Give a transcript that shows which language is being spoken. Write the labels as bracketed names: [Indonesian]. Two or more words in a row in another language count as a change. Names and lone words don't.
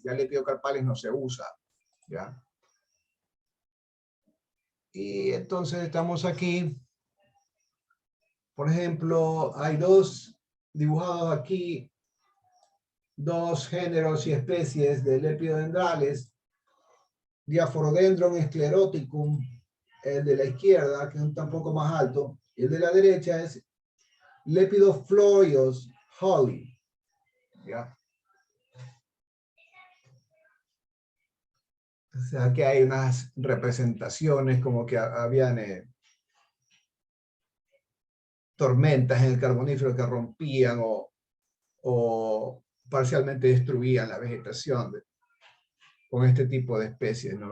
[Spanish] Ya lepidocarpales no se usa. ¿Ya? Y entonces estamos aquí. Por ejemplo, hay dos dibujados aquí, dos géneros y especies de lepidodendrales. Diaphorodendron scleroticum, el de la izquierda, que es un poco más alto, y el de la derecha es Lepidophlorios Holly. ¿Ya? O sea, que hay unas representaciones como que habían tormentas en el Carbonífero que rompían o parcialmente destruían la vegetación con este tipo de especies, ¿no?